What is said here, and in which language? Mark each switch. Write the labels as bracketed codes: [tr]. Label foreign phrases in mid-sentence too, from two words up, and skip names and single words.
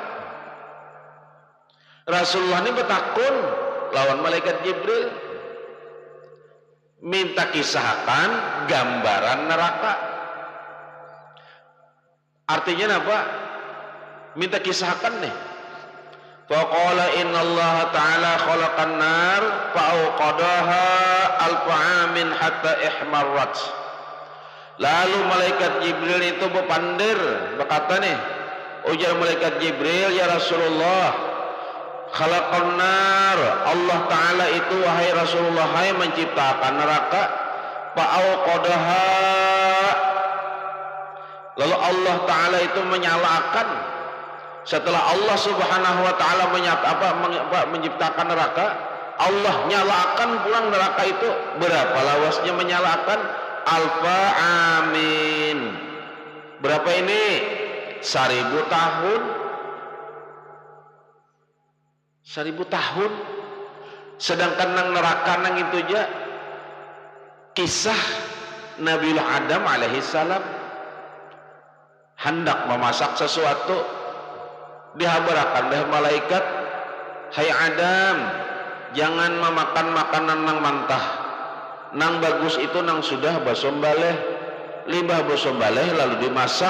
[bjn] Rasulullah ini betakun lawan malaikat Jibril, minta kisahkan gambaran neraka. Artinya apa? Minta kisahkan nih. [ar] فقال إن الله تعالى خلق النار فأوقدها ألف عام حتى احمرت. [bjn] Lalu malaikat Jibril itu berpandir, berkata nih, ujar malaikat Jibril, [ar] يا رسول الله، خلق النار, [bjn] Allah Ta'ala itu wahai Rasulullah hai menciptakan neraka, fa'auqadaha, lalu Allah Ta'ala itu menyalakan. Setelah Allah [ar] سبحانه وتعالى [bjn] menciptakan neraka, Allah nyalakan pulang neraka itu. Berapa lawasnya menyalakan? [ar] ألف عام. [bjn] Berapa ini? 1000 tahun. 1000 tahun. Sedangkan nang neraka nang itu aja kisah Nabi Adam [ar] عليه السلام [bjn] hendak memasak sesuatu, dihabarakan oleh malaikat, hai Adam, jangan memakan makanan nang mentah, nang bagus itu nang sudah basombaleh, limbah basombaleh lalu dimasak.